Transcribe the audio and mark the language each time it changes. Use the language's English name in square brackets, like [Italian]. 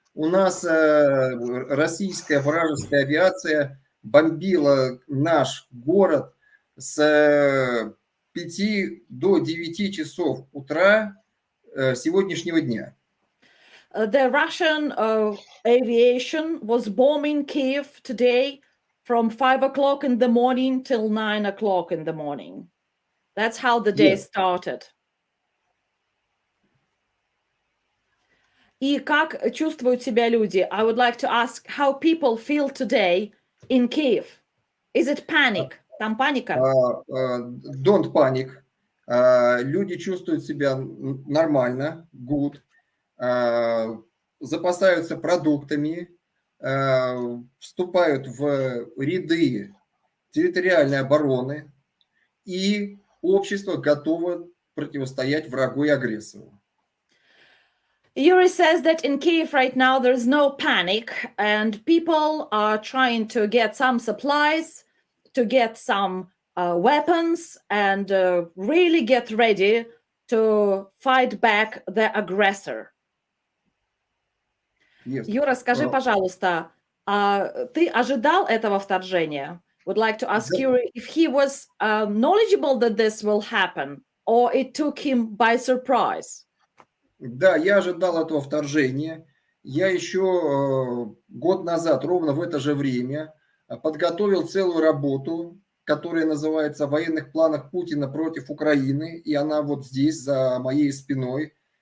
[Russian] У нас российская вражеская авиация бомбила наш город с 5 до 9 часов утра сегодняшнего дня. [English] The Russian aviation was bombing Kiev today from 5 o'clock in the morning till 9 o'clock in the morning. That's how the day started. [Russian] И как чувствуют себя люди? [English] I would like to ask how people feel today in Kiev. Is it panic? [Russian] Там паника? [English] Don't panic. [Russian] Люди чувствуют себя нормально, [English] good. [Russian] Запасаются продуктами, вступают в ряды территориальной обороны, и общество готово противостоять врагу и агрессору. [English] Yuri says that in Kiev right now there is no panic and people are trying to get some supplies, to get some weapons and really get ready to fight back the aggressor. [Russian] Юра, скажи, пожалуйста, ты ожидал этого вторжения? [English] Would like to ask Yuri if he was knowledgeable that this will happen, or it took him by surprise. [Russian] Да, я ожидал этого вторжения. Я еще год назад, ровно в это же время, подготовил целую работу, которая называется «О военных планах Путина против Украины», и она вот здесь, за моей спиной.